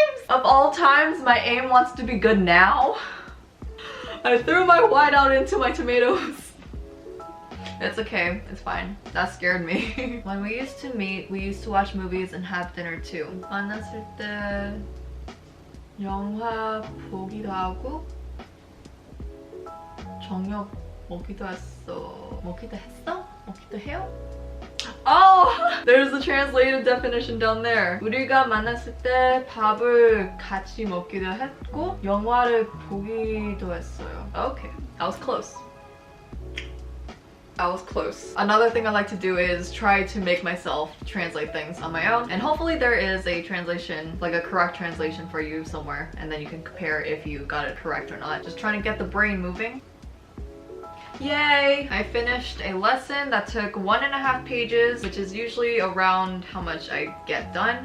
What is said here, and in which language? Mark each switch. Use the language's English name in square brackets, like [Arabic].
[English] Of all times, my aim wants to be good now. I threw my white out into my tomatoes. It's okay, it's fine. That scared me. When we used to meet, we used to watch movies and have dinner too. [Korean] 만났을 때 영화 보기도 하고 저녁 먹기도 했어. 먹기도 했어? 먹기도 해요? Oh! [English] There's the translated definition down there. [Korean] 우리가 만났을 때 밥을 같이 먹기도 했고 영화를 보기도 했어요. [English] Okay, I was close. I was close. Another thing I like to do is try to make myself translate things on my own, and hopefully there is a translation, like a correct translation for you somewhere, and then you can compare if you got it correct or not. Just trying to get the brain moving. Yay! I finished a lesson that took 1.5 pages, which is usually around how much I get done.